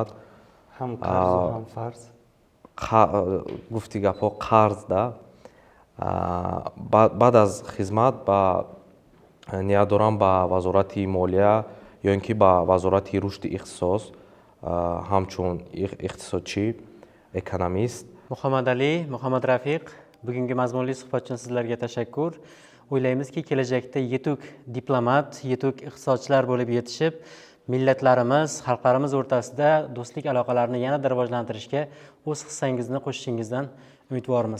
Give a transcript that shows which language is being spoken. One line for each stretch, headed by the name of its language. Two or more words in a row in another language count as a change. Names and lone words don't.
Tajik: Ҳам қарз ва ҳам фарз. Гуфти гапҳо қарз да. баъд аз хизмат ният дорам ба вазорати молия yoki ba вазорати рушди ихтисос ҳамчун иқтисодчӣ, ekonomist.
Uzbek: Muhammad Ali, Muhammad Rafiq, bugungi mazmunli suhbat uchun sizlarga tashakkur. O'ylaymizki, kelajakda yetuk diplomat, yetuk iqtisodchilar bo'lib yetishib, millatlarimiz, xalqlarimiz o'rtasida do'stlik aloqalarini yanada rivojlantirishga o'z hissangizni qo'shishingizdan umidvormiz.